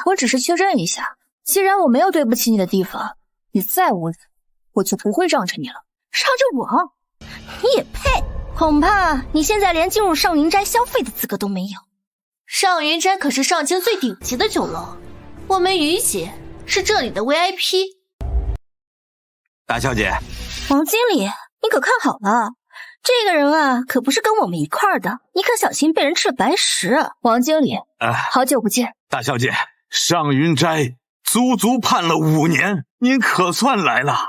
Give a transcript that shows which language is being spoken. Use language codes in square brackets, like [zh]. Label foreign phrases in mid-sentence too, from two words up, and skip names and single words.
[zh] 我只是確認一下，既然我沒有對不起你的地方，你再無人，我就不會讓着你了。讓着我？你也配？恐怕你現在連進入上雲齋消費的資格都沒有。上雲齋可是上京最頂級的酒樓，我們於姐是這裡的 VIP。大小姐，王經理，你可看好了，這個人啊，可不是跟我們一塊兒的，你可小心被人吃白食。王經理，好久不見。大小姐，上雲齋足足盼了5年，您可算來了。